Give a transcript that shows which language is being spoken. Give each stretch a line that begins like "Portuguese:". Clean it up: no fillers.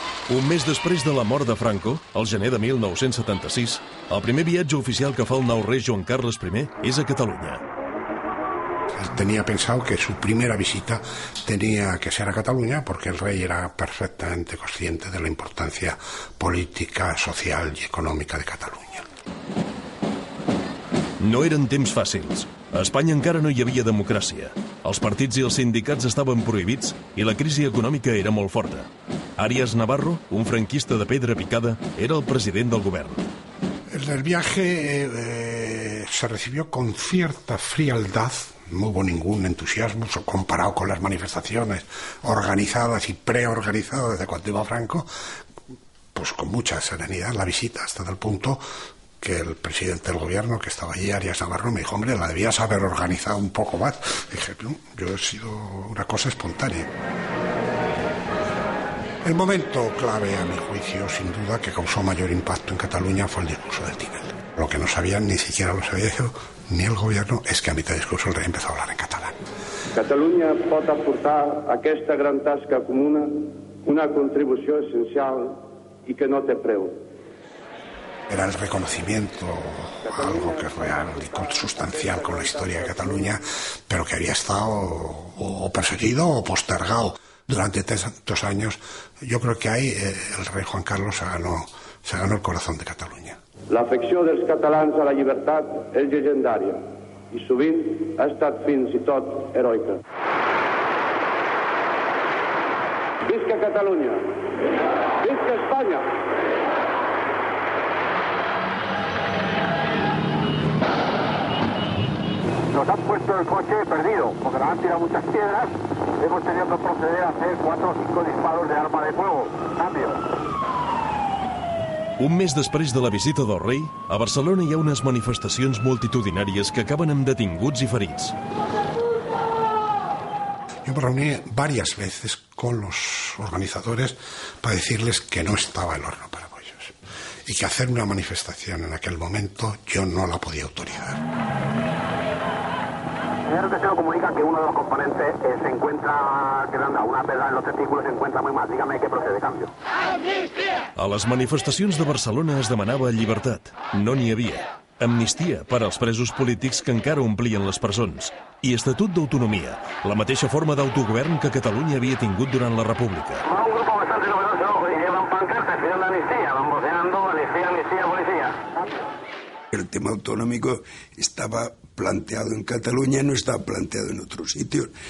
Catalan: Un mes després de la mort de Franco, al gener de 1976, el primer viatge oficial que fa el nou rei Joan Carles I és a Catalunya.
Spanish: Él tenía pensado que su primera visita tenía que ser a Cataluña porque el rey era perfectamente consciente de la importancia política, social y econòmica de Catalunya.
Catalan: No eren temps fàcils. A Espanya encara no hi havia democràcia. Els partits i els sindicats estaven prohibits i la crisi econòmica era molt forta. Arias Navarro, un franquista de pedra picada, era el president del govern.
Spanish: El viaje se recibió con cierta frialdad, no hubo ningún entusiasmo comparado con las manifestaciones organizadas y preorganizadas de cuando iba Franco, pues con mucha serenidad la visita, hasta el punto que el presidente del gobierno que estaba allí, Arias Navarro, me dijo, hombre, la debías haber organizado un poco más. Dije, no, yo he sido una cosa espontánea. El momento clave, a mi juicio, sin duda, que causó mayor impacto en Cataluña fue el discurso del Tinel. Lo que no sabían, ni siquiera lo sabía yo, ni el gobierno, es que a mitad de discurso el rey empezó a hablar en catalán.
Catalan: Catalunya pot aportar a aquesta gran tasca comuna una contribució essencial i que no té preu.
Spanish: Era el reconocimiento, algo que es real y consustancial con la historia de Cataluña, pero que había estado o perseguido o postergado durante tantos años. Yo creo que ahí el rei Juan Carlos se ganó el corazón de Catalunya.
Catalan: L'afecció dels catalans a la llibertat és llegendària i sovint ha estat fins i tot heroica. Visca Catalunya! Visca Espanya!
Spanish: Nos han puesto el coche perdido, porque nos han tirado muchas piedras. Hemos tenido que proceder a hacer 4 o 5 disparos de arma de fuego. Cambio.
Catalan: Un mes després de la visita del rei, a Barcelona hi ha unes manifestacions multitudinàries que acaben amb detinguts i ferits.
Spanish: Yo me reuní varias veces con los organizadores para decirles que no estaba el horno para pollos y que hacer una manifestación en aquel momento yo no la podía autorizar. Señor Tesoro comunica que uno de los componentes se encuentra quedando una pedra en los testículos, se encuentra muy mal. Dígame qué procede, cambio.
Catalan: A les manifestacions de Barcelona es demanava llibertat. No n'hi havia. Amnistia per als presos polítics que encara omplien les presons. I Estatut d'Autonomia, la mateixa forma d'autogovern que Catalunya havia tingut durant la República.
Spanish: Un grupo bastante numeroso y llevan pancartas declaración de amnistía, van voceando amnistía, amnistía, policía. El tema autonómico estaba planteado en Cataluña, no estaba planteado en otros sitios.